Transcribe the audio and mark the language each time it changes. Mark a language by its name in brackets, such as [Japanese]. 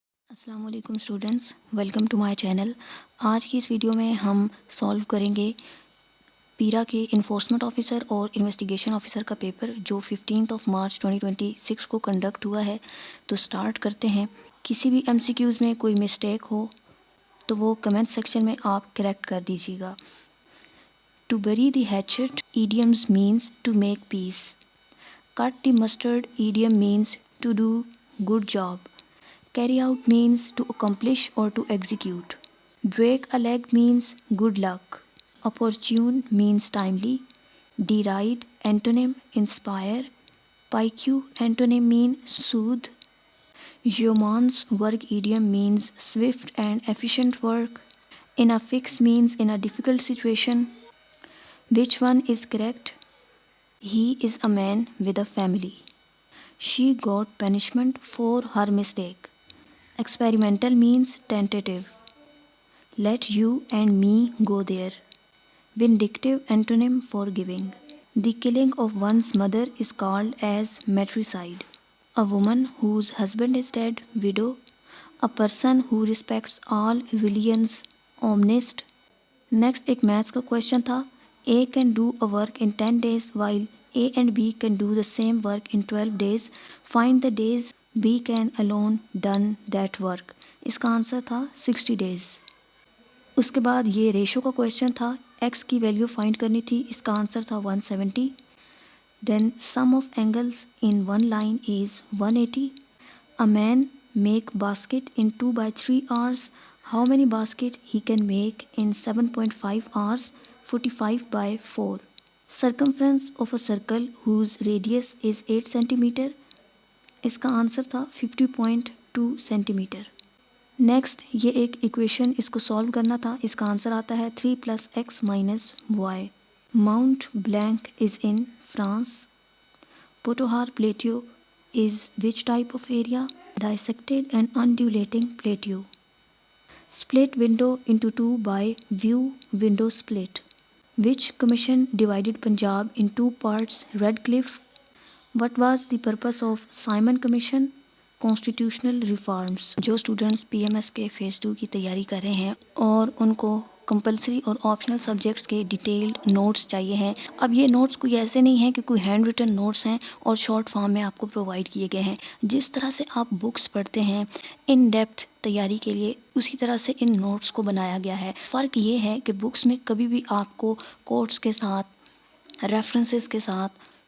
[Urdu] السلام علیکم students, [English] Welcome to my channel. [Urdu] آج کی اس ویڈیو میں ہم سالو کریں گے پیرا کے انفورسمنٹ آفیسر اور انویسٹیگیشن آفیسر کا پیپر جو 15 مارچ 2026 کو کنڈکٹ ہوا ہے۔ تو سٹارٹ کرتے ہیں۔ کسی بھی ایم سی کیوز میں کوئی مسٹیک ہو تو وہ کمنٹ سیکشن میں آپ کریکٹ کر دیجیے گا۔ [English] To bury the hatchet idioms means to make peace. Cut the mustard idiom means to do good job. Carry out means to accomplish or to execute. Break a leg means good luck. Opportune means timely. Deride antonym inspire. Pique antonym mean soothe. Yeoman's work idiom means swift and efficient work. In a fix means in a difficult situation. Which one is correct? He is a man with a family. She got punishment for her mistake. Experimental means tentative. Let you and me go there. Vindictive antonym forgiving. The killing of one's mother is called as matricide. A woman whose husband is dead, widow. A person who respects all religions, omnist. [Urdu] Next ایک maths کا question تھا. [English] A can do a work in 10 days while A and B can do the same work in 12 days. Find the days B can alone done that work. [Urdu] اس کا answer تھا 60 days. اس کے بعد یہ ratio کا question تھا. X کی value find کرنی تھی. اس کا آنسر تھا 170. [English] Then sum of angles in one line is 180. A man make basket in 2/3 hours. How many basket he can make in 7.5 hours? 45/4. Circumference of a circle whose radius is 8 centimeter. [Urdu] اس کا answer تھا 50.2 centi metre. Next یہ ایک equation اس کو solve کرنا تھا۔ اس کا answer آتا ہے [English] 3 + x - y۔ Mount Blanc is in France. Potohar plateau is which type of area? Dissected and undulating plateau. Split window into two by view window split. Which commission divided Punjab in 2 parts? Radcliffe. What was the purpose of Simon Commission? Constitutional reforms. [Urdu] جو students P M S کے phase 2 کی تیاری کر رہے ہیں اور ان کو compulsory اور آپشنل سبجیکٹس کے ڈیٹیلڈ نوٹس چاہیے ہیں۔ اب یہ نوٹس کوئی ایسے نہیں ہیں کہ کوئی ہینڈ ریٹن نوٹس ہیں اور شارٹ فارم میں آپ کو پرووائڈ کیے گئے ہیں۔ جس طرح سے آپ بکس پڑھتے ہیں ان ڈیپتھ تیاری کے لیے، اسی طرح سے ان نوٹس کو بنایا گیا ہے۔ فرق یہ ہے کہ بکس میں کبھی بھی آپ کو کوٹس کے ساتھ، ریفرنسز کے ساتھ